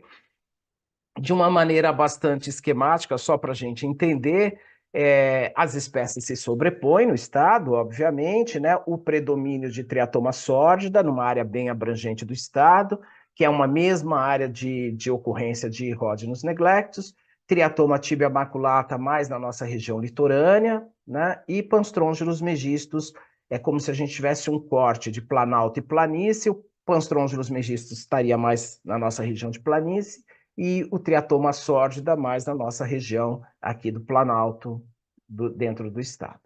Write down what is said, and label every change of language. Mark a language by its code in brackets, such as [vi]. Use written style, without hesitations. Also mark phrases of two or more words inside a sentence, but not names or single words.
[pt] De uma maneira bastante esquemática, só para a gente entender, as espécies se sobrepõem no estado, obviamente, né? O predomínio de Triatoma sórdida, numa área bem abrangente do estado, que é uma mesma área de ocorrência de Rhodinus neglectus, Triatoma tibia maculata mais na nossa região litorânea, né? E Panstrongylos megistus, é como se a gente tivesse um corte de planalto e planície, o Panstrongylos megistus estaria mais na nossa região de planície, e o Triatoma sórdida mais na nossa região aqui do Planalto, dentro do estado.